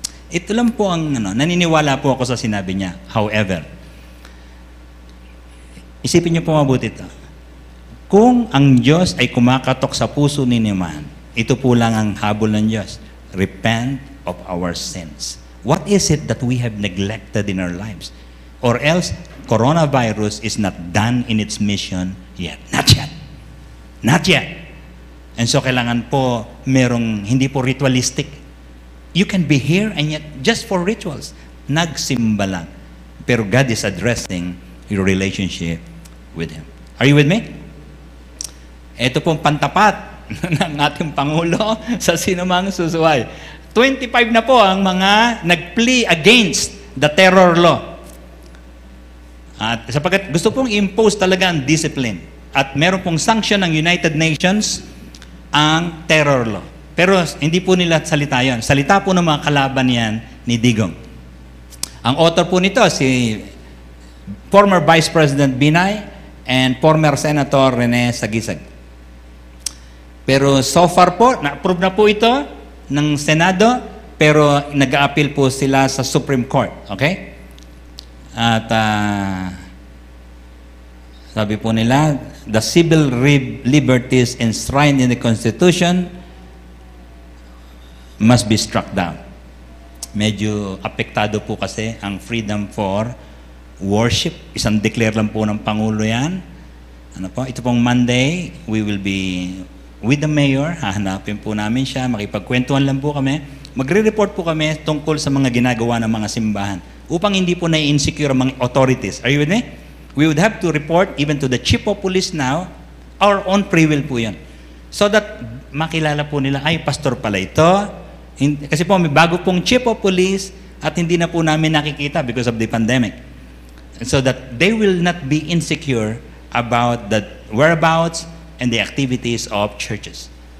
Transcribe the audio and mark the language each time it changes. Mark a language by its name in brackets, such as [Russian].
[Filipino] Ito lang po ang, naniniwala po ako sa sinabi niya. However, isipin niyo po mabuti ito. Kung ang Diyos ay kumakatok sa puso ninyo man, ito po lang ang habol ng Diyos. [English] Repent of our sins. What is it that we have neglected in our lives? Or else, coronavirus is not done in its mission yet. Not yet. Not yet. And so, [Filipino] kailangan po merong hindi po ritualistic. [English] You can be here and yet just for rituals. [Filipino] Nagsimba lang. Pero [English] God is addressing your relationship with Him. Are you with me? [Filipino] Ito pong pantapat ng ating Pangulo sa sinumang susuway. 25 na po ang mga nag-plea [English] against the terror law. [Filipino] At sapagkat gusto pong impose talaga ang discipline. At meron pong sanction ng United Nations ang terror law. Pero hindi po nila salita yon. Salita po ng mga kalaban yan ni Digong. Ang author po nito si former Vice President Binay and former Senator Rene Sagisag. Pero so far po, na-approve na po ito ng Senado, pero nag-a-appeal po sila sa Supreme Court. Okay? At sabi po nila, [English] the civil liberties enshrined in the Constitution must be struck down. [Filipino] Medyo apektado po kasi ang [English] freedom for worship. [Filipino] Isang declare lang po ng Pangulo yan. Ano po? Ito pong Monday, [English] we will be with the mayor. [Filipino] Hahanapin po namin siya. Makipagkwentuhan lang po kami. Magre-report po kami tungkol sa mga ginagawa ng mga simbahan upang hindi po na-insecure ang mga authorities. [English] Are you with me? We would have to report even to the chief of police now. Our own free will [Filipino] po yan. So that makilala po nila, ay, pastor pala ito. Kasi po may bago pong chief of police at hindi na po namin nakikita [English] because of the pandemic. So that they will not be insecure about the whereabouts and the activities of churches.